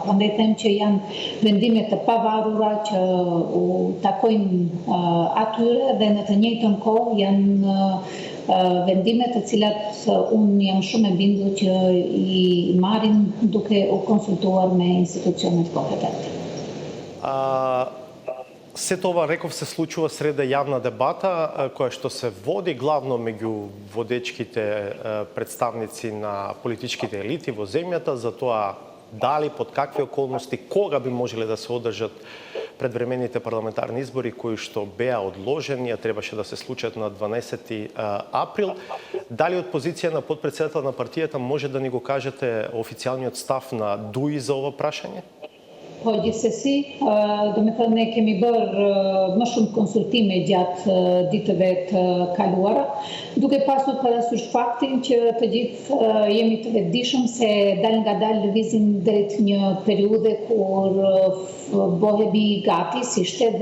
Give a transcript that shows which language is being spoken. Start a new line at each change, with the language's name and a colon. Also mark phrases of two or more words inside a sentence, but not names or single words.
Albanian: Prandaj them që janë vendime të pavarura që u takojnë atyre dhe në të njëjtën kohë janë vendime të cilat unë jam shumë e bindur që i marrin duke u konsultuar me institucionet kompetente.
Macedonian: Сет ова, реков, се случува среда јавна дебата, која што се води главно меѓу водечките представници на политичките елити во земјата, за тоа дали, под какви околности, кога би можеле да се одржат предвремените парламентарни избори кои што беа одложени, а требаше да се случат на 12 април. Дали од позиција на подпредседател на партијата може да ни го кажете официјалниот став на ДУИ за ова прашање?
Albanian: Po gjithsesi, do me thënë ne kemi bërë më shumë konsultime gjatë ditëve të kaluara, duke pasur parasysh faktin që të gjithë jemi të vetëdijshëm se dal nga dal lëvizim drejt një periudhe kur bëhemi gati si shtet dhe